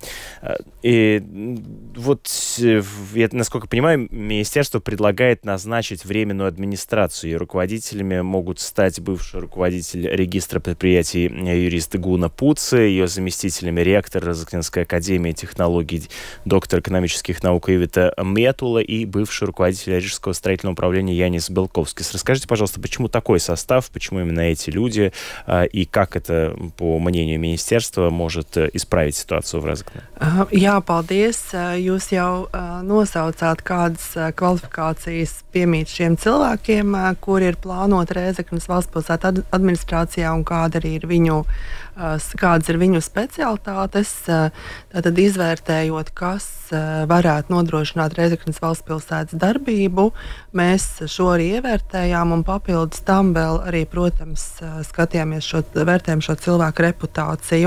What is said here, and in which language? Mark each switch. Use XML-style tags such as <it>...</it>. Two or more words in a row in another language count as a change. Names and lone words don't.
<ru>И вот, я, насколько понимаю, министерство предлагает назначить временную администрацию, и руководителями могут стать бывший руководитель регистра предприятий юрист Гуна Пуци, ее заместителями ректор Разыкненской академии технологий, доктор экономических наук Ивита Метула и бывший руководитель Рижского строительного управления Янис Белковскис. Расскажите, пожалуйста, почему такой состав, почему именно эти люди, и как это, по мнению министерства, может исправить ситуацию в Разыкне?</ru> <lv>Jā, paldies. Jūs jau nosaucāt, kādas kvalifikācijas piemīt šiem cilvēkiem, kuri ir plānoti Rēzeknes valstspilsētu administrācijā un kādas ir viņu specialitātes. Tātad izvērtējot, kas varētu nodrošināt Rēzeknes valstspilsētas darbību, mēs šo arī ievērtējām un papildus tam vēl arī, protams, vērtējam šo cilvēku reputāciju.</lv>